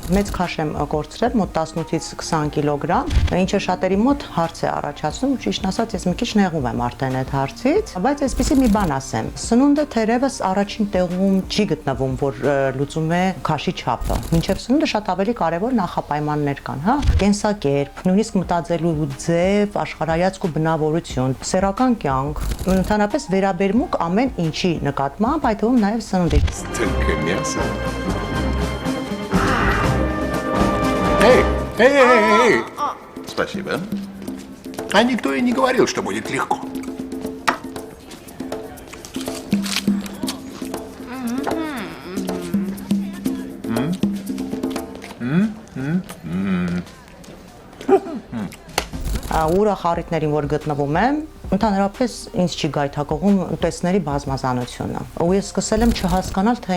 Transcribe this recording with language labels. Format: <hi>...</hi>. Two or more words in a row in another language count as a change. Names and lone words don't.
<hy>Մեծ քաշ եմ կորցրել, մոտ 18-ից 20 կիլոգրամ, ինչը շատերի մոտ հարց է առաջացնում, ճիշտ ասած, ես մի քիչ նեղում եմ արդեն այդ հարցից, բայց այսպեսի մի բան ասեմ։ Սնունդը թերևս առաջին տեղում չի գտնվում, որ լուծում է քաշի չափը։ Մինչև սնունդը շատ ավելի կարևոր նախապայմաններ կան, հա, կենսակերպ, նույնիսկ մտածելու ձև, աշխարհայացք ու բնավորություն, սեռական կյանք, ընդհանրապես վերաբերմունք ամեն ինչի նկատմամբ, այդ թվում նաև սննդի։</hy> <ru>Только мясо. Эй! Спасибо. А никто и не говорил, что будет легко.</ru> <hy>Ուրախ առիթներին, որ գտնվում եմ, ընդհանրապես ինձ չի գայթակղում ուտեստների բազմազանությունը։ Ու ես սկսել եմ չհասկանալ, թե</hy>